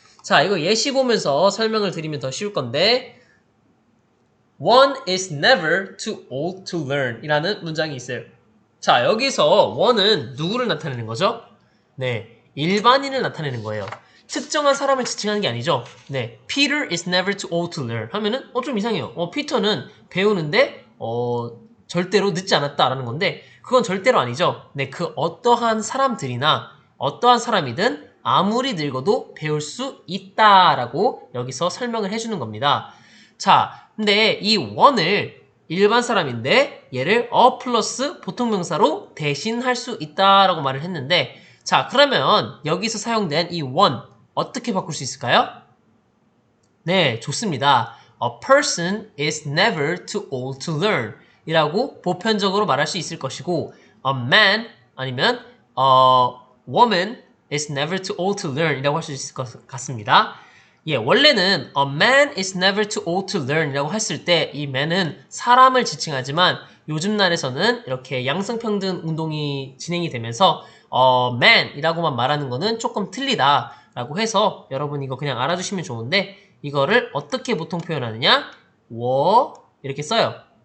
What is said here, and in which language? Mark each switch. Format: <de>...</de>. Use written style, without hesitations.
<ko>자, 이거 예시 보면서 설명을 드리면 더 쉬울 건데</ko> <en>one is never too old to learn</en> <ko>이라는 문장이 있어요. 자, 여기서 one은 누구를 나타내는 거죠? 네, 일반인을 나타내는 거예요. 특정한 사람을 지칭하는 게 아니죠. 네,</ko> <en>Peter is never too old to learn</en> <ko>하면은 좀 이상해요. 피터는 배우는데 절대로 늦지 않았다라는 건데 그건 절대로 아니죠. 네, 그 어떠한 사람들이나 어떠한 사람이든 아무리 늙어도 배울 수 있다라고 여기서 설명을 해주는 겁니다. 자, 근데 이 one을 일반 사람인데 얘를 플러스 보통 명사로 대신할 수 있다라고 말을 했는데 자, 그러면 여기서 사용된 이 one 어떻게 바꿀 수 있을까요? 네, 좋습니다.</ko> <en>A person is never too old to learn</en> <ko>이라고 보편적으로 말할 수 있을 것이고 a man 아니면</ko> <en>a woman is never too old to learn</en> <ko>이라고 할 수 있을 것 같습니다. 예, 원래는</ko> <en>a man is never too old to learn</en> <ko>이라고 했을 때 이 man은 사람을 지칭하지만 요즘 날에서는 이렇게 양성평등 운동이 진행이 되면서 man 이라고만 말하는 거는 조금 틀리다 라고 해서 여러분 이거 그냥 알아두시면 좋은데 이거를 어떻게 보통 표현하느냐 이렇게 써요.</ko>